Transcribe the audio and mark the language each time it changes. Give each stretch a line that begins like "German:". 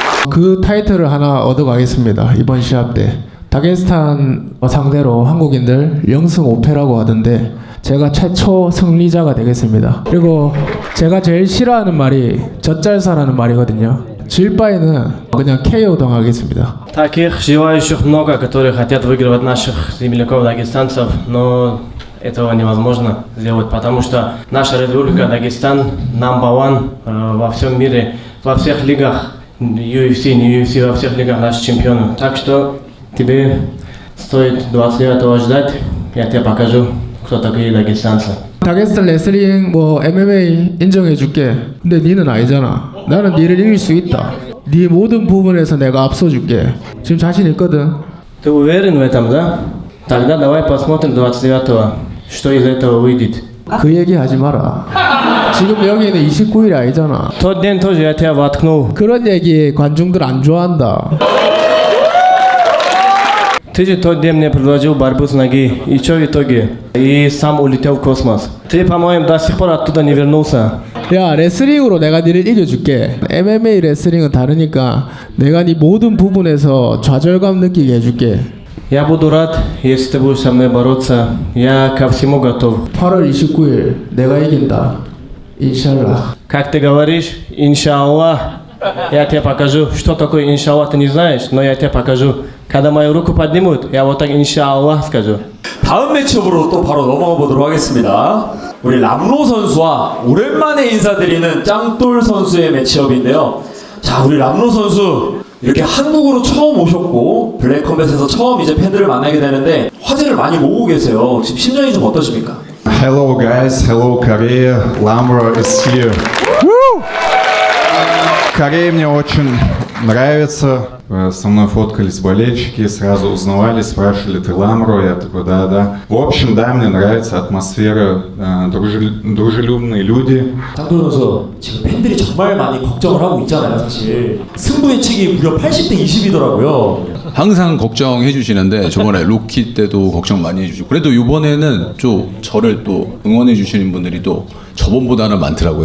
Korean: 그 타이틀을 하나 얻어가겠습니다. 이번 시합 때 다게스탄 상대로 한국인들 0승 5패라고 하던데 제가 최초 승리자가 되겠습니다. 그리고 제가 제일 싫어하는 말이 젖잘사라는 말이거든요. 질 바에는 그냥 KO 당하겠습니다.
Russian: Таких желающих много, которые хотят выигрывать наших земляков дагестанцев, но этого невозможно сделать, потому что наша республика Дагестан
English: number one
Russian: во всем мире, во всех лигах. UFC, не UFC, во всех лигах наши чемпионы. Так что тебе стоит 29-го ждать, я тебе покажу, кто такие дагестанцы.
Korean: 다게스탄 레슬링 뭐 MMA 인정해줄게. 근데 니는 아니잖아. 나는 니를 이길 수 있다. 네 모든 부분에서 내가 앞서줄게. 지금 자신 있거든.
Russian: Ты уверен в этом, да? Тогда давай посмотрим 29-го, что из этого выйдет.
Korean: 그 얘기 하지 마라. 지금 여기는 29일이 아니잖아.
Russian: Тот день тоже я тебя воткнул.
Korean: 그런 얘기 관중들 안 좋아한다.
Russian: Ты же тот день мне предложил борьбу с ноги. И что в итоге? И сам улетел в космос. Ты, по-моему, до сих пор оттуда не вернулся.
Korean: 야, 레슬링으로 내가 니를 이겨줄게. MMA 레슬링은 다르니까 내가 네 모든 부분에서 좌절감 느끼게 해줄게.
Russian: Я буду рад, если ты будешь со мной бороться. Я ко всему готов.
Korean: 8월 29일 내가 이긴다. 인샬라.
Russian: Как ты говоришь, иншаллах. Я тебе покажу, что такое иншаллах, ты не знаешь, но я тебе покажу. Когда мою руку поднимут, я вот так иншаллах скажу.
Korean: 다음 매치업으로 또 바로 넘어가 보도록 하겠습니다. 우리 람로 선수와 오랜만에 인사드리는 짱돌 선수의 매치업인데요. 자, 우리 람로 선수 이렇게 한국으로 처음 오셨고 블랙컴뱃에서 처음 이제 팬들을 만나게 되는데 화제를 많이 모으고 계세요. 지금 심정이 좀 어떠십니까?
English: Hello guys, hello Korea, Lamro is here.
Russian: Корея мне очень нравится. Со мной фоткались болельщики, сразу узнавали, спрашивали, ты Ламро? Я такой, да. В общем, да, мне нравится атмосфера, дружелюбные люди.
Korean: 짱돌 선수 지금 팬들이 정말 많이 걱정을 하고 있잖아요. 사실 승부 예측이 무려 80대 20이더라고요. 항상 걱정해 주시는데 저번에 로키 때도 걱정 많이 해주시고 그래도 이번에는 좀 저를 또 응원해 주시는 분들이 또 저번보다는 많더라고요.